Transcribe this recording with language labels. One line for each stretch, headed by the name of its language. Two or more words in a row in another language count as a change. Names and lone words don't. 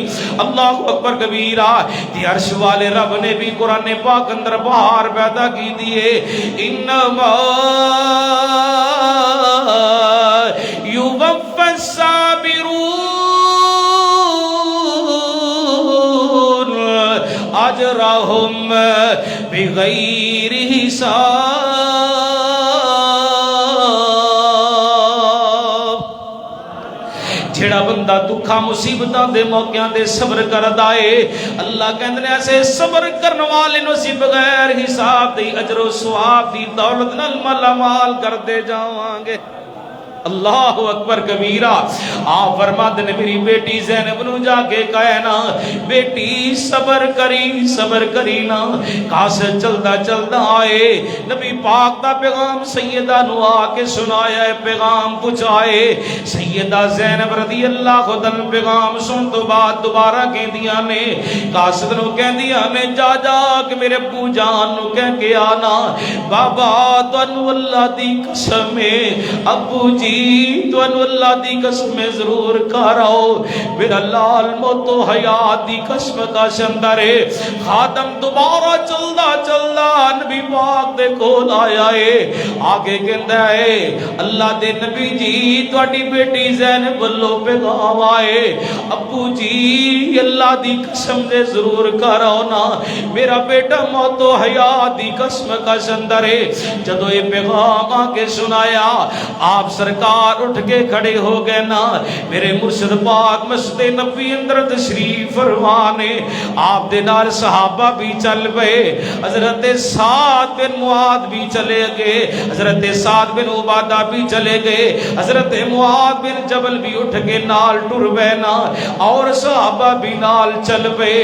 Arabic: اللہ اکبر کبیرہ،
Punjabi: تے عرش والے رب نے بھی قرآن پاک اندر بہار پیدا کی دیئے،
Arabic: انما یوفی الصابرون اجرہم بغیر حساب۔
Punjabi: جڑا بندہ دکھا مصیبتاں دے موقعاں دے صبر کردا ہے، اللہ کہندے نے ایسے صبر کرن والے نو سی بغیر حساب دی اجر و ثواب دی دولت نال مالا مال کر دے جاواں گے۔
Arabic: اللہ اکبر کبیرہ،
Punjabi: آپ فرماتے نے میری بیٹی زینب نو جا کے کہنا بیٹی صبر کری نا۔ قاصد چلدا چلدا آئے، نبی پاک دا پیغام سیدہ نو آ کے سنایا ہے، پیغام پہنچائے، سیدہ زینب
Arabic: رضی اللہ عنہا
Punjabi: پیغام سن تو بعد دوبارہ کہندیاں نے، قاصد نو کہندیاں نے جا جا کہ میرے ابو جان نو کہہ کے آنا بابا تانوں اللہ دی قسم ہے، ابو جی تانوں اللہ دی قسم ضرور کراؤ، میرا لال موتو حیات دی قسم کا شندر ہے۔ خادم دوبارہ چلدا چلدا نبی پاک دے کول آیا ہے، آگے کہندا ہے اللہ دے نبی جی تہاڈی بیٹی زینب والو پیغام آئے، ابو جی اللہ دی قسم دے ضرور کراؤ نا، میرا بیٹا موتو حیات دی قسم کا شندر ہے۔ جدو یہ پیغام آ کے سنایا، آپ سرکار اٹھ کے کھڑے ہو گئے نا، میرے مرشد پاک مسجد نبوی اندر تشریف فرمانے، آپ دے نال صحابہ بھی چل پئے، حضرت سعد بن معاذ بھی چلے گئے، حضرت سعد بن عبادہ بھی چلے گئے، حضرت معاذ بن جبل بھی اٹھ کے نال ٹر پئے نا، اور صحابہ بھی نال چل پئے۔